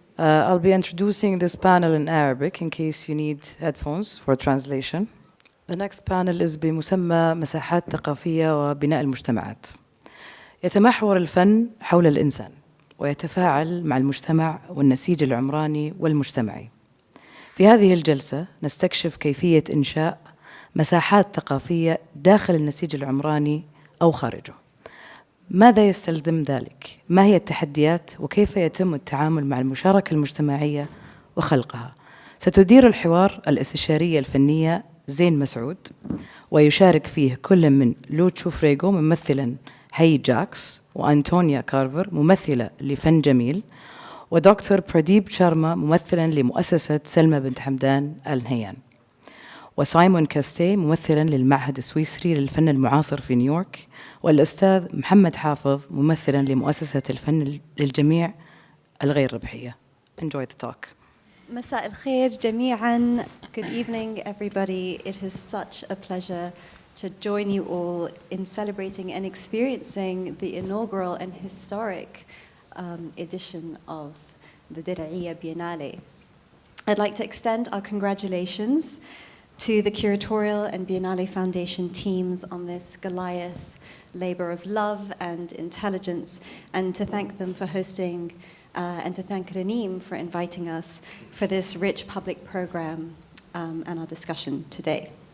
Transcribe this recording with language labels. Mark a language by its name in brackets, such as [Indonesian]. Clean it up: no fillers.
[English] I'll be introducing this panel in Arabic in case you need headphones for translation. The next panel is [Arabic] بمسمى مساحات ثقافية وبناء المجتمعات. يتمحور الفن حول الإنسان ويتفاعل مع المجتمع والنسيج العمراني والمجتمعي. في هذه الجلسة نستكشف كيفية إنشاء مساحات ثقافية داخل النسيج العمراني أو خارجه. ماذا يستلزم ذلك؟ ما هي التحديات وكيف يتم التعامل مع المشاركة المجتمعية وخلقها؟ ستدير الحوار الاستشارية الفنية زين مسعود، ويشارك فيه كل من لوتشو فريغو ممثلا هي جاكس، وأنطونيا كارفر ممثلة لفن جميل، ودكتور براديب شارما ممثلا لمؤسسة سلمى بنت حمدان آل نهيان، وسايمون كاستيه ممثلا للمعهد السويسري للفن المعاصر في نيويورك، والأستاذ محمد حافظ ممثلا لمؤسسة الفن للجميع الغير ربحية. [English] Enjoy the talk. [Arabic] مساء الخير جميعاً. [English] Good evening everybody. It is such a pleasure to join you all in celebrating and experiencing the inaugural and historic edition of the Diriyah Biennale. I'd like to extend our congratulations to the curatorial and Biennale Foundation teams on this Goliath labor of love and intelligence, and to thank them for hosting and to thank Raneem for inviting us for this rich public program and our discussion today.